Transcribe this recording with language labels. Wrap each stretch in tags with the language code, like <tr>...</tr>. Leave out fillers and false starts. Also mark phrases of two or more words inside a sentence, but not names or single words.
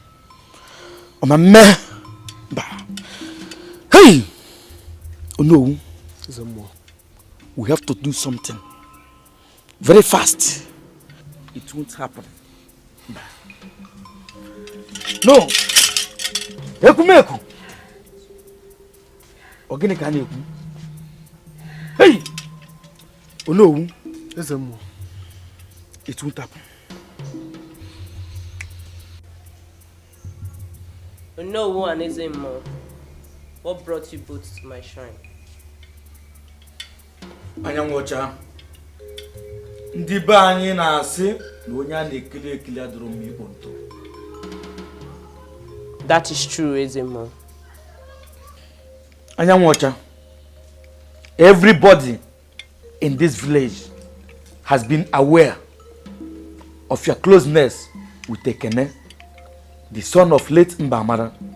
<en>Hey! Oh no. We have to do something. Very fast. It won't happen. No! Ekumeku!</en> <ig>Ogene ka na-ekwu.</ig> <en>Hey! Oh no. It won't happen. No one is more. What brought you both to my shrine?</en> <ig>Anyanwacha. Ndị be anyị na-asị na onye a na-ekele ekele adọrọ m ikpo nto.</ig> <en>That is true, Ezemo.</en> <ig>Anyanwacha.</ig> <en>Everybody in this village has been aware of your closeness with Ekene, the son of late Mbamara.</en>